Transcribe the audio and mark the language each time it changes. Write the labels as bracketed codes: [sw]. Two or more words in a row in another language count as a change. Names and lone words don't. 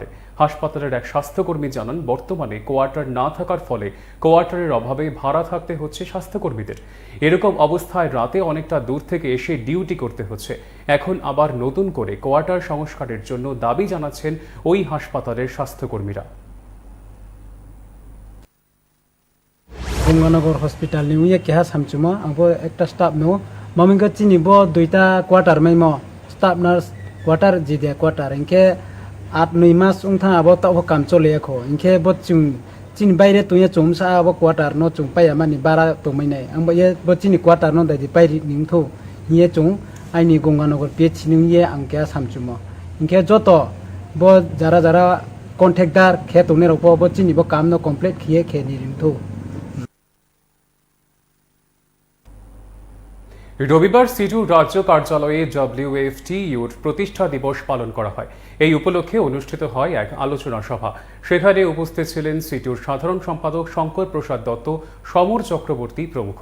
[bn] হাসপাতালের এক স্বাস্থ্যকর্মী জানান, বর্তমানে কোয়ার্টার না থাকার ফলে কোয়ার্টারের অভাবে ভাড়া থাকতে হচ্ছে স্বাস্থ্যকর্মীদের। এরকম অবস্থায় রাতে অনেকটা দূর থেকে এসে ডিউটি করতে হচ্ছে। এখন আবার নতুন করে কোয়ার্টার সংস্কারের জন্য দাবি জানাচ্ছেন ওই হাসপাতালের স্বাস্থ্যকর্মীরা। [trp] गंगानगर हॉस्पिटल नि उये केहा सामचुमा आंबो एकटा स्टाफ नो ममिंग चिनिबो 2टा क्वार्टार मैमो [en] staff nurse [trp] क्वार्टार जिदे क्वार्टार इनके 8-9 मास उंथा आबो ताबो काम चलेखो इनके बो चिन बाइरे तुये चुमसा आबो क्वार्टार नो चुम पाया मानि बारा तो मैनाय आंबो ये बो चिनि क्वार्टार नो दादि बाइरि निंथो ये चुम आइनि गंगानगर पिएच नि ये आंके सामचुमा इनके जतो बो जारा जारा कन्ट्रेक्टर खे तोने रपो बो चिनिबो काम नो कमप्लीट खिए खे निरिंथो। [bn] রবিবার সিটুর রাজ্য কার্যালয়ে WFTUর প্রতিষ্ঠা দিবস পালন করা হয়। এই উপলক্ষে অনুষ্ঠিত হয় এক আলোচনা সভা। সেখানে উপস্থিত ছিলেন সিটুর সাধারণ সম্পাদক শঙ্কর প্রসাদ দত্ত, সমর চক্রবর্তী প্রমুখ।